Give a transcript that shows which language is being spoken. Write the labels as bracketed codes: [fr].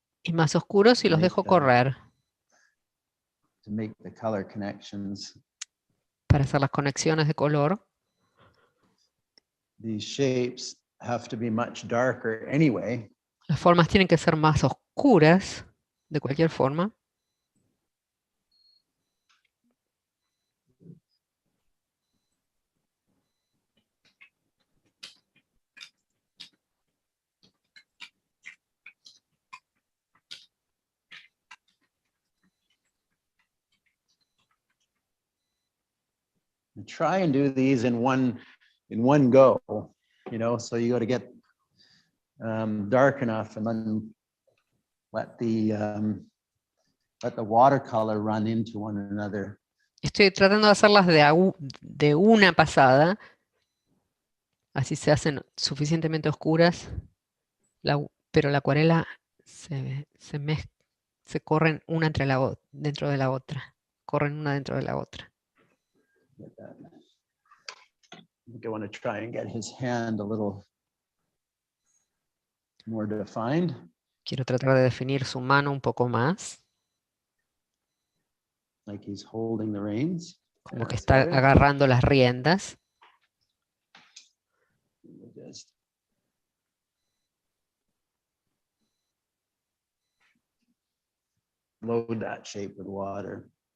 [es] y más oscuros y los dejo correr [en] to make the color connections. [es] para hacer las conexiones de color. [en] These shapes have to be much darker anyway. [es] Las formas tienen que ser más oscuras, de cualquier forma. [en] Try and do these in one go, you know, so you got to get dark enough and then let the watercolor run into one another. [es] Estoy tratando de hacerlas de una pasada, así se hacen suficientemente oscuras, pero la acuarela se corren una dentro de la otra, corren una dentro de la otra. [en] I think I want to try and get his hand a little more defined. [es] Quiero tratar de definir su mano un poco más, [en] Like he's holding the reins. [es] como que [en] That's [es] está [en] better. [es] agarrando las riendas. [en] We'll just load that shape with water.